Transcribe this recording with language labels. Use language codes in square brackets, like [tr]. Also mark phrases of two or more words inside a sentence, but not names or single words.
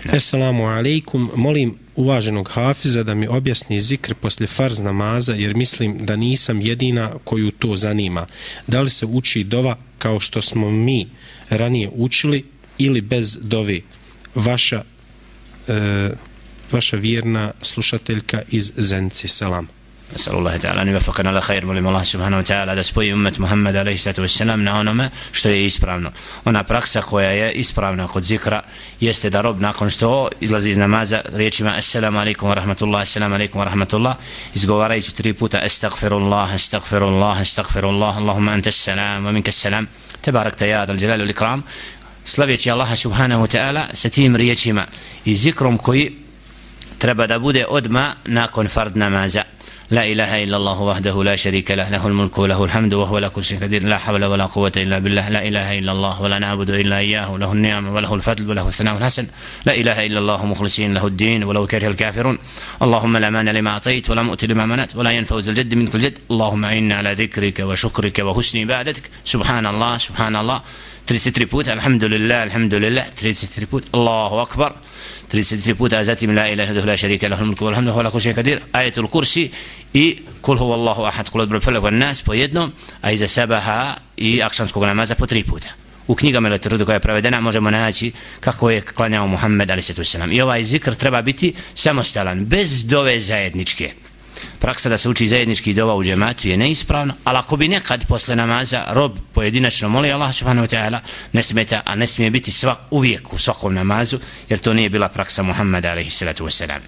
[ar] السلام عليكم, [bs] molim uvaženog hafiza da mi objasni zikr poslije farz namaza jer mislim da nisam jedina koju to zanima. Da li se uči dova kao što smo mi ranije učili ili bez dove? Vaša vjerna slušateljka iz Zenci. Selam. [ar] نسأل الله تعالى أن يوفقنا على خير. [bs] Molim Allah [ar] سبحانه وتعالى [bs] da spoji ummet Muhammed [ar] عليه الصلاة والسلام [bs] na onome što je ispravno. Ona praksa koja je ispravna kod zikra jeste da rob nakon što izlazi iz namaza riječima [ar] السلام عليكم ورحمة الله, السلام عليكم ورحمة الله, [bs] izgovarajući 3 puta [ar] أستغفر الله، أستغفر الله، أستغفر الله، اللهم أنت السلام ومنك السلام, تباركت يا ذا الجلال والإكرام, [bs] slaveći Allaha [ar] سبحانه وتعالى [bs] sa tim riječima i zikrom koji treba da bude odma nakon fard namaza. [ar] لا إله إلا الله وحده لا شريك له له الملك وله الحمد وهو على كل شيء قدير لا حول ولا قوة إلا بالله لا إله إلا الله ولا نعبد إلا إياه له النعم وله الفضل وله الثناء الحسن لا إله إلا الله مخلصين له الدين ولو كره الكافرون اللهم لا مانع لما أعطيت ولا مؤتي لما منعت ولا ينفع ذا الجد منك الجد اللهم أعنا على ذكرك وشكرك وحسن عبادتك سبحان الله سبحان الله 33 puta الحمد لله الحمد لله 33 puta الله أكبر 33 [bs] puta zatim [ar] لا إله إلا الله لا شريك له الملك والحمد وهو على كل شيء قدير آية الكرسي i قل هو الله أحد قل هو الفلق والناس [bs] po jednom, a iza sabaha i akšamskog namaza po 3 puta. U knjigama literature koja je prevedena možemo naći kako je klanjao Muhammed [ar] عليه السلام. [bs] I ovaj zikr treba biti samostalan, bez dove zajedničke. Praksa da se uči zajednički dova u džematu je neispravna, ali ako bi nekad posle namaza rob pojedinačno moli Allah [ar] سبحانه وتعالى, [bs] ne smeta, a ne smije biti uvijek u svakom namazu, jer to nije bila praksa Muhammeda [ar] عليه الصلاة والسلام.